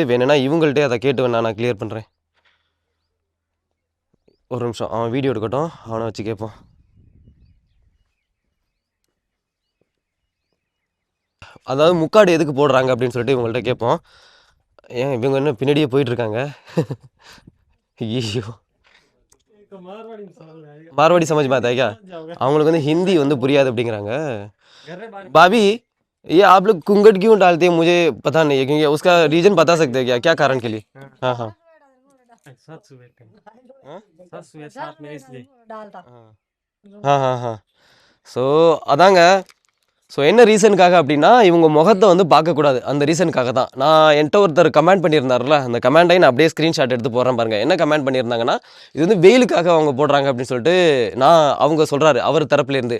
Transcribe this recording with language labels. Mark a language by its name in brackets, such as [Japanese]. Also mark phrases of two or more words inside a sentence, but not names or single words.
[Tamil] வேணும்னா இவங்கள்ட்டே அதை கேட்டு வேணா நான் கிளியர் பண்ணுறேன். ஒரு நிமிஷம், அவன் வீடியோ எடுக்கட்டும், அவனை வச்சு கேட்போம். அதாவது முக்காடு எதுக்கு போடுறாங்க அப்படின்னு சொல்லிட்டு இவங்கள்ட்ட கேட்போம். ஏன் இவங்க இன்னும் பின்னாடியே போயிட்டுருக்காங்க. ஐயோ, [Hindi] मारवाड़ी समझ में आता है क्या? [Tamil] அவங்களுக்கு வந்து ஹிந்தி வந்து புரியாது அப்படிங்கிறாங்க. [Hindi] भाभी ये आप लोग कुंगट क्यों डालते हैं, मुझे पता नहीं है, क्योंकि उसका रीजन बता सकते हैं क्या, क्या कारण के लिए? हाँ हाँ हाँ हाँ हाँ. [Tamil] ஸோ அதாங்க. ஸோ என்ன ரீசனுக்காக அப்படின்னா, இவங்க முகத்தை வந்து பார்க்கக்கூடாது, அந்த ரீசனுக்காக தான். நான் என்கிட்ட ஒருத்தர் கமெண்ட் பண்ணியிருந்தார்ல, அந்த கமெண்டையும் நான் அப்படியே ஸ்க்ரீன்ஷாட் எடுத்து போடுறேன் பாருங்கள். என்ன கமெண்ட் பண்ணியிருந்தாங்கன்னா, இது வந்து வெயிலுக்காக அவங்க போடுறாங்க அப்படின்னு சொல்லிட்டு அவங்க சொல்கிறாரு அவர் தரப்புலேருந்து.